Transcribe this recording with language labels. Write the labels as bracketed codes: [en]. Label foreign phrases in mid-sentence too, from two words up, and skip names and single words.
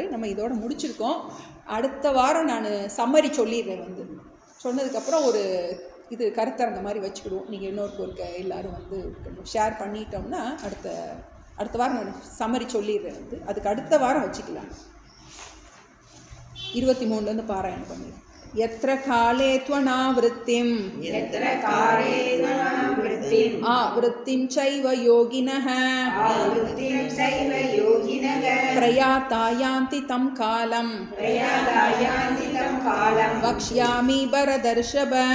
[ta] நம்ம இதோட முடிச்சிருக்கோம். அடுத்த வாரம் நான் சம்மரி சொல்லிடுறேன். சொன்னதுக்கப்புறம் ஒரு இது கருத்தரங்க மாதிரி வச்சுக்கிடுவோம். நீங்கள் இன்னொரு எல்லோரும் ஷேர் பண்ணிட்டோம்னா அடுத்த வாரம் நான் சம்மரி சொல்லிடுறேன். அதுக்கு அடுத்த வாரம் வச்சுக்கலாம். 23 பாராயணம் பண்ணிடுறேன். [sa] यत्र काले त्वनावृत्तिम् आवृत्तिं चैव योगिनः प्रयाता यान्ति तं कालम् वक्ष्यामि भरतर्षभ